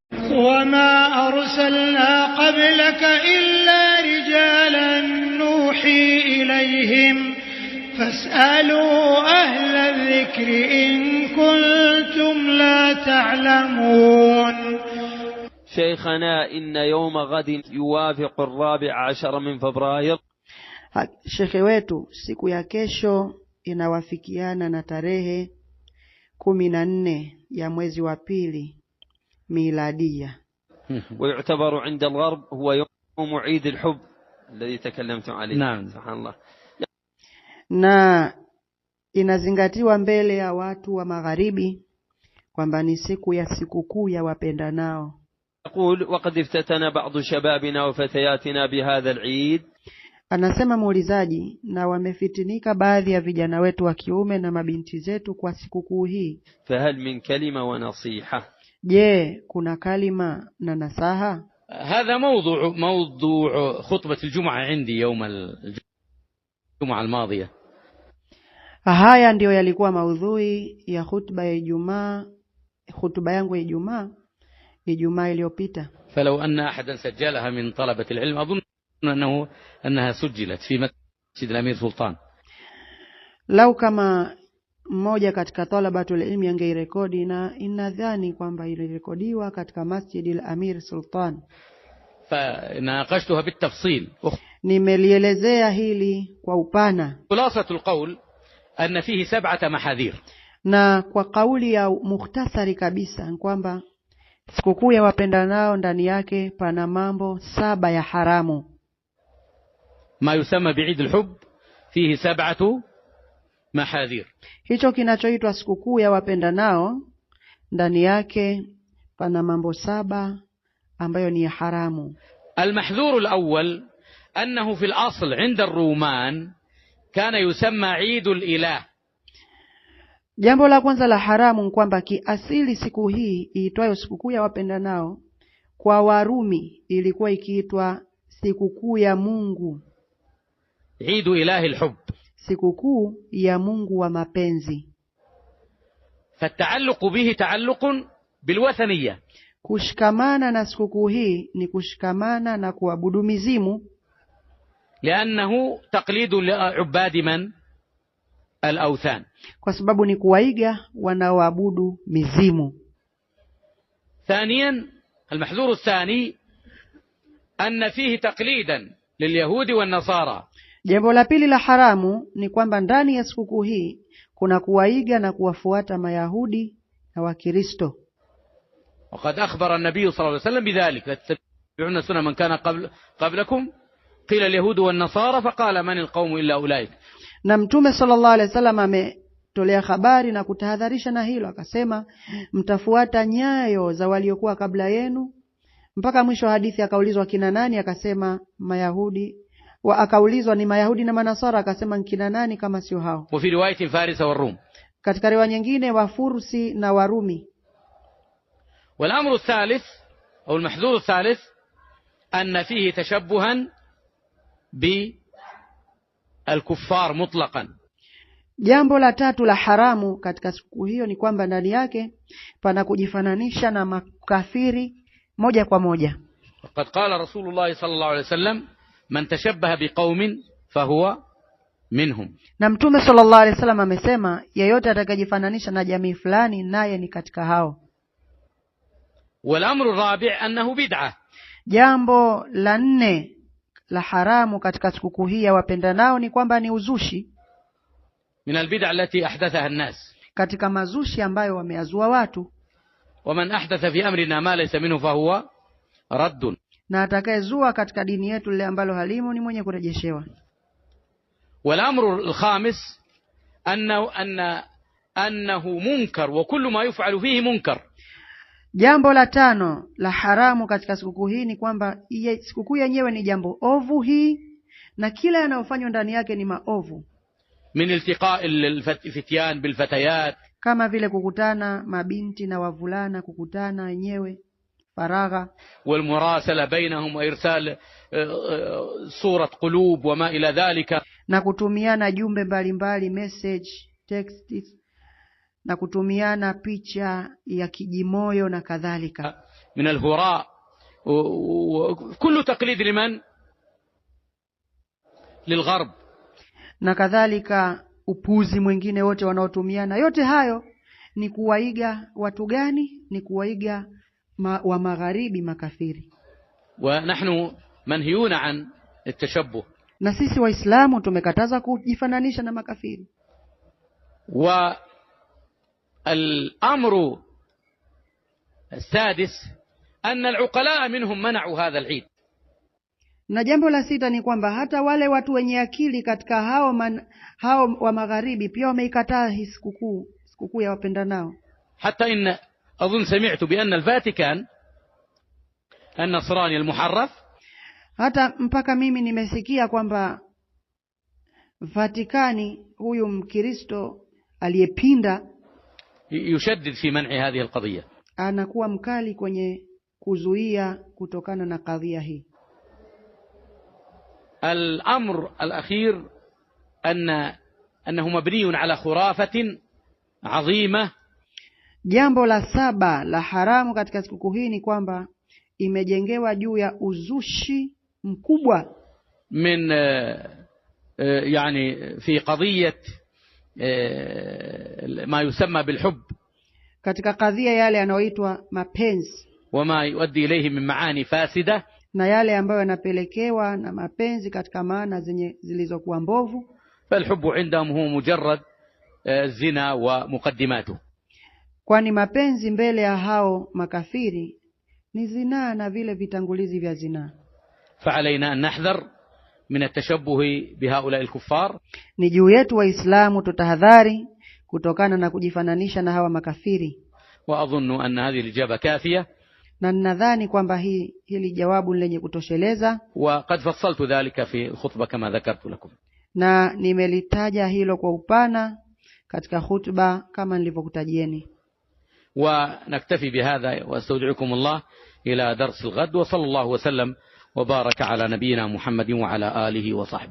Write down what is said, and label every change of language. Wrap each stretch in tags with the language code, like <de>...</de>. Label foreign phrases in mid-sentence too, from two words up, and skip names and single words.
<ar>وما أرسلنا قبلك إلا رجالا نوحي إليهم فاسألوا أهل الذكر إن كنتم لا تعلمون. شيخنا إن يوم غد يوافق 14 من فبراير.</ar> <sw>Shekhe wetu, siku ya kesho inawafikiana na tarehe 14 ya mwezi wa pili miladia.</sw> <ar>ويعتبر عند الغرب هو يوم عيد الحب الذي تكلمتم عليه. نعم. سبحان الله.</ar> <sw>Na inazingatiwa mbele ya watu wa magharibi kwamba ni siku ya sikukuu ya wapendanao.</sw> <ar>يقول وقد افتتن بعض شبابنا وفتياتنا بهذا العيد.</ar> <sw>Anasema muulizaji, na wamefitinika baadhi ya vijana wetu wa kiume na mabinti zetu kwa sikukuu hii.</sw> <ar>فهل من كلمة ونصيحة؟</ar> <sw>Je, kuna kalima na nasaha?</sw> <ar>هذا موضوع خطبة الجمعة عندي يوم الجمعة الماضية.</ar> <sw>Haya ndio yalikuwa maudhui ya khutba ya Ijumaa, khutba yangu ya Ijumaa iliyopita.</sw> <ar>فلو أن أحدا سجلها من طلبة العلم أظن أنها سجلت في مسجد الأمير سلطان.</ar> <sw>Lau kama mmoja katika</sw> <ar>طلبة العلم</ar> <sw>angeirekodi, na inadhani kwamba ilirekodiwa katika Masjid al-Amir Sultan.</sw> <ar>فناقشتها بالتفصيل.</ar> <sw>Nimelielezea hili kwa upana.</sw> <ar>خلاصة القول أن فيه 7 محاذير.</ar> <sw>Na kwa kauli ya mukhtasari kabisa kwamba sikukuu ya wapendanao ndani yake pana mambo 7 ya haramu.</sw> <ar>ما يسمى بعيد الحب فيه 7 محاذير.</ar> <sw>Hicho kinachoitwa sikukuu ya wapendanao ndani yake pana mambo 7 ambayo ni ya haramu.</sw> <ar>المحذور الأول أنه في الأصل عند الرومان كان يسمى عيد الإله.</ar> <sw>Jambo la kwanza la haramu kwamba kiasili siku hii iitwayo sikukuu ya wapendanao kwa Warumi ilikuwa ikiitwa sikukuu ya Mungu.</sw> <ar>عيد إله الحب.</ar> <sw>Sikukuu ya Mungu wa mapenzi.</sw> <ar>فالتعلق به تعلق بالوثنية.</ar> <sw>Kushikamana na sikukuu hii ni kushikamana na kuabudu mizimu.</sw> <ar>لأنه تقليد لعباد من؟ الأوثان.</ar> <sw>Kwa sababu ni kuwaiga wanaoabudu mizimu.</sw> <ar>ثانيا المحذور الثاني أن فيه تقليدا لليهود والنصارى.</ar> <sw>Jambo la pili la haramu ni kwamba ndani ya sikukuu hii kuna kuwaiga na kuwafuata Mayahudi na Wakristo.</sw> <ar>وقد أخبر النبي صلى الله عليه وسلم بذلك: تتبعون سنن من كان قبلكم قيل اليهود والنصارى فقال من القوم إلا أولئك.</ar> <sw>Na Mtume</sw> <ar>صلى الله عليه وسلم</ar> <sw>ametolea habari na kutahadharisha na hilo, akasema mtafuata nyayo za waliokuwa kabla yenu. Mpaka mwisho wa hadithi akaulizwa kina nani, akasema Mayahudi. Akaulizwa ni Mayahudi na Manasara, akasema kina nani kama sio hao.</sw> <ar>وفي رواية فارس والروم.</ar> <sw>Katika riwaya nyingine Wafursi na Warumi.</sw> <ar>والأمر الثالث أو المحذور الثالث أن فيه تشبها بالكفار مطلقا.</ar> <sw>Jambo la tatu la haramu katika siku hiyo ni kwamba ndani yake pana kujifananisha na makafiri moja kwa moja.</sw> <ar>وقد قال رسول الله صلى الله عليه وسلم: من تشبه بقوم فهو منهم.</ar> <sw>Na Mtume</sw> <ar>صلى الله عليه وسلم</ar> <sw>amesema yeyote atakayejifananisha na jamii fulani naye ni katika hao.</sw> <ar>والأمر الرابع أنه بدعة.</ar> <sw>Jambo la 4 la haramu katika sikukuu hii ya wapendanao ni kwamba ni uzushi.</sw> <ar>من البدع التي أحدثها الناس.</ar> <sw>Katika mazushi ambayo wameazua watu.</sw> <ar>ومن أحدث في أمرنا ما ليس منه فهو رد.</ar> <sw>Na atakayezua katika dini yetu lile ambalo halimo ni mwenye kurejeshewa.</sw> <ar>والأمر الخامس أنه منكر وكل ما يفعل فيه منكر.</ar> <sw>Jambo la 5 la haramu katika sikukuu hii ni kwamba sikukuu yenyewe ni jambo ovu hii na kila yanayofanywa ndani yake ni maovu.</sw> <ar>من التقاء الفتيان بالفتيات.</ar> <sw>Kama vile kukutana mabinti na wavulana, kukutana wenyewe faragha.</sw> <ar>والمراسلة بينهم وإرسال صورة قلوب وما إلى ذلك.</ar> <sw>Na kutumiana jumbe mbalimbali,</sw> <en>message, text</en> <sw>na kutumiana picha ya kijimoyo na kadhalika.</sw> <ar>من الهراء وكل تقليد لمن؟ للغرب.</ar> <sw>Na kadhalika upuzi mwingine wote wanaotumiana, yote hayo ni kuwaiga watu gani? Ni kuwaiga wa magharibi, makafiri.</sw> <ar>ونحن منهيون عن التشبه.</ar> <sw>Na sisi Waislamu tumekataza kujifananisha na makafiri.</sw> <ar>والأمر السادس أن العقلاء منهم منعوا هذا العيد.</ar> <sw>Na jambo la sita ni kwamba hata wale watu wenye akili katika hao wa magharibi pia wameikataa hii sikukuu ya wapendanao.</sw> <ar>حتى إن أظن سمعت بأن الفاتيكان النصراني المحرف،</ar> <sw>hata mpaka mimi nimesikia kwamba Vatikani huyu Mkristo aliyepinda</sw> <ar>يشدد في منع هذه القضية،</ar> <sw>anakuwa mkali kwenye kuzuia kutokana na kadhia hii.</sw> <ar>الأمر الأخير أنه مبني على خرافة عظيمة.</ar> <sw>Jambo la saba la haramu katika sikukuu hii ni kwamba imejengewa juu ya uzushi mkubwa,</sw> <ar>من يعني في قضية ما يسمى بالحب،</ar> <sw>katika kadhia yale yanayoitwa mapenzi</sw> <ar>وما يؤدي إليه من معاني فاسدة،</ar> <sw>na yale ambayo yanapelekewa na mapenzi katika maana zilizokuwa mbovu.</sw> <ar>فالحب عندهم هو مجرد الزنا ومقدماته.</ar> <sw>Kwani mapenzi mbele ya hao makafiri ni zinaa na vile vitangulizi vya zinaa.</sw> <ar>فعلينا أن نحذر من التشبه بهؤلاء الكفار.</ar> <sw>Ni juu yetu Waislamu tutahadhari kutokana na kujifananisha na hawa makafiri.</sw> <ar>وأظن أن هذه الإجابة كافية،</ar> <sw>Na ninadhani kwamba hili jawabu lenye kutosheleza,</sw> <ar>وقد فصلت ذلك في الخطبة كما ذكرت لكم.</ar> <sw>na nimelitaja hilo kwa upana katika khutba kama nilivyokutajieni.</sw> <ar>ونكتفي بهذا واستودعكم الله إلى درس الغد، وصلى الله وسلم وبارك على نبينا محمد وعلى آله وصحبه.</ar>